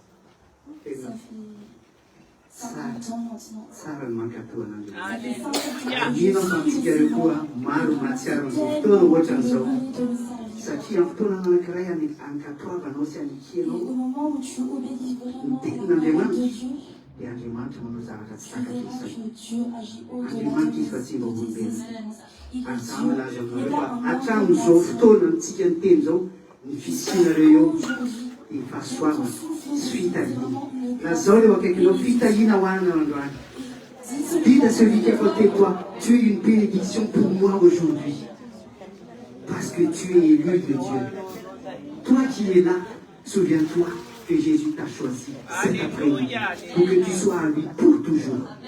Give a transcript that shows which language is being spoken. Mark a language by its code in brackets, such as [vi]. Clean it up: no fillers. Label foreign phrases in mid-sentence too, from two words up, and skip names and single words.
[mg] Tsara ny mankatoa an'Andriamanitra. Mino fa antsika reo koa maro mahatsiaro ny fotoana ohatran'izao. Satria amin'ny fotoana anankiray ankatoavanao sy anikianao ny tenin'Andriamanitra dia Andriamanitra manao zavatra tsy [fr] tu verras [mg] takatrisany. [fr] que Dieu agit au-delà de [mg] Andriamanitra [fr] tes [mg] ifa tsy mba olombelona. [fr] espérances. Il est [mg] Azao [fr] Dieu, [mg] laza [fr] il [mg] aminareo [fr] a [mg] fa [fr] un [mg] hatramin'izao [fr] ordre [mg] fotoana antsika ny teny zao ny fisianareo eo ny fahasoavana sy fitahina. Lazao leo akaikinao fitahina ho anao androany. [fr] Dites à celui qui est à côté de toi, tu es une bénédiction pour moi aujourd'hui. Parce que tu es élu de Dieu. Toi qui es là, souviens-toi que Jésus t'a choisi cet après-midi pour que tu sois à lui pour toujours.